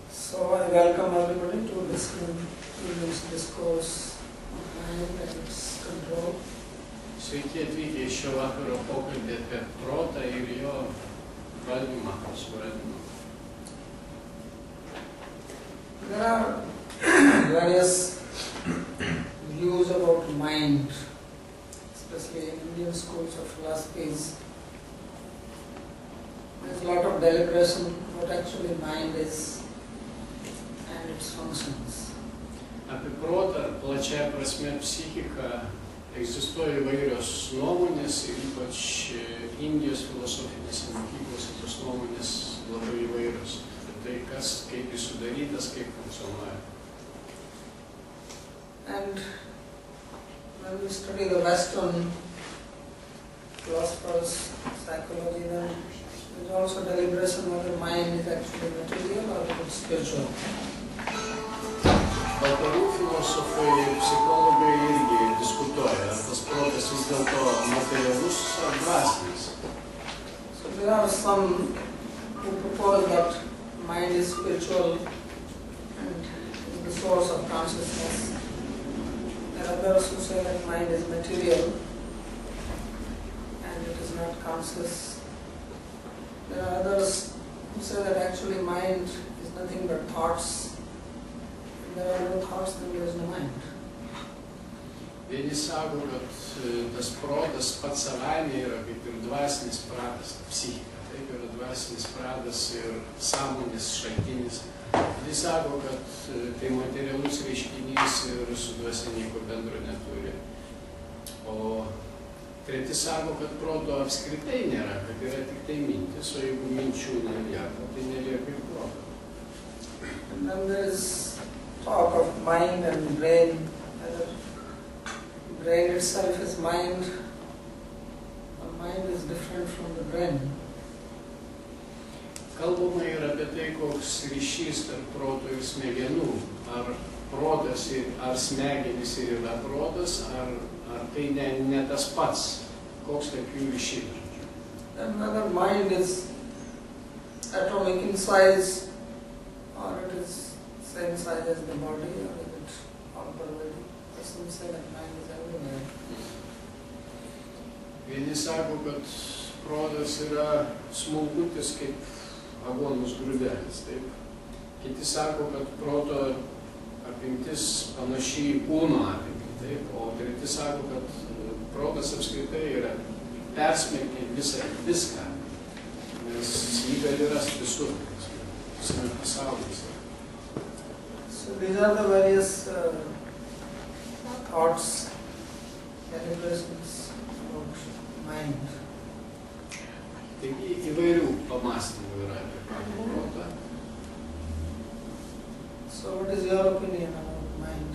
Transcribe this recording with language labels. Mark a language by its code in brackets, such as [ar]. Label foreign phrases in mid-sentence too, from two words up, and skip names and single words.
[en] So I welcome everybody to this evening's discourse of mind and its control. [lt] Sveiki atvykę į šio vakaro pokalbį apie protą ir jo valdymą, suvaldymą. [en] There are various views about mind, especially in Indian schools of philosophies. There's a lot of deliberation what actually mind is and its functions. [lt] Apie protą, plačiaja prasme psichiką, egzistuoja įvairios nuomonės ir ypač Indijos filosofinėse mokyklose tos nuomonės labai įvairios. Tai kas, kaip jis sudarytas, kaip funkcionuoja. [en] And when we study the Western philosophers' psychology, then there's also deliberation whether mind is actually material or it's spiritual. [lt] Vakarų filosofai ir psichologai irgi diskutuoja, ar tas protas vis dėlto materialus ar dvasinis. [en] So there are some who propose that mind is spiritual and is the source of consciousness. There are others who say that mind is material and it is not conscious. There are others who say that actually mind is nothing but thoughts. If there are no thoughts, then there is no mind. [lt] Vieni sako, kad tas protas pats savaime yra kaip ir dvasinis pradas, psichika. Taip yra dvasinis pradas ir sąmonės šaltinis. Kiti sako, kad tai materialus reiškinys ir su dvasia nieko bendro neturi. O treti sako, kad proto apskritai nėra, kad yra tik tai mintis, o jeigu minčių nelieka, tai nelieka ir proto. [en] And then there is talk of mind and brain, whether brain itself is mind, or mind is different from the brain. [lt] Kalbama ir apie tai, koks ryšys tarp proto ir smegenų. Ar protas ar smegenys ir yra protas, ar tai ne tas pats, koks tarp jų ryšys. [en] And whether mind is atomic in size, or it is same size as the body, or is it all pervading. Some say that mind is everywhere. [lt] Vieni sako, kad protas yra smulkutis kaip aguonos grūdelis, taip. Kiti sako, kad proto apimtis panaši į kūno apimtį, taip. O treti sako, kad protas apskritai yra persmelkia viską, nes jį gali rasti visur, visame pasaulyje. [en] So these are the various thoughts, deliberations about mind. [lt] Taigi įvairių pamąstymų yra apie protą. [en] So what is your opinion about mind?